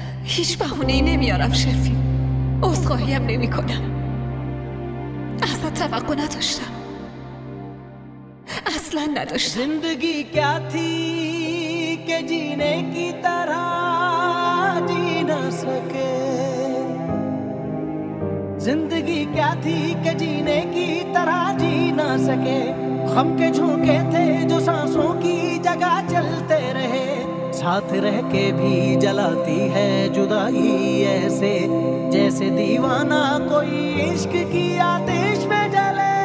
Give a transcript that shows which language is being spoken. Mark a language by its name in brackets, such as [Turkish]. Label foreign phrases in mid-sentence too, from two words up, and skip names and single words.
[Persian] هیچ بهونه‌ای نمیارم شرفی. عذرخواهی هم نمی کنم. ازت توقع نداشتم. اصلا نداشتم. [Hindi] जिंदगी क्या थी कि जीने की तरह जी न सके, जिंदगी क्या थी कि जीने की तरह जी न सके, गम के झोंके थे जो सांसों की जगह चलते रहे, साथ रह के भी जलाती है जुदाई ऐसे, जैसे दीवाना कोई इश्क की आतिश में जले।